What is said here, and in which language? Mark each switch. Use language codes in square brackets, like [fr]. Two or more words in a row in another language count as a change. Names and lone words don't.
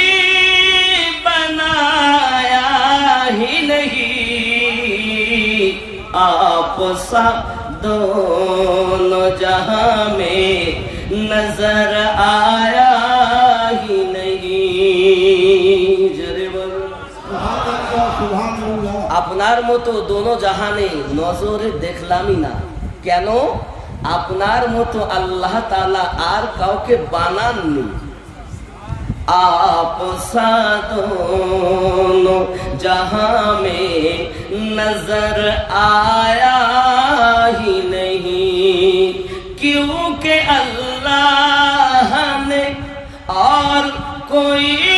[ur] بنایا ہی نہیں، آپ سا دونوں جہاں میں نظر آیا ہی نہیں۔ [bn] জোরে বলো আপনার মতো দোনো জাহানে নজরে দেখলামই না, কেন? আপনার মতো আল্লাহ তাআলা আর কাউকে বানাননি। [ur] آپ سا دونوں جہاں میں نظر آیا ہی نہیں، کیونکہ اللہ نے اور کوئی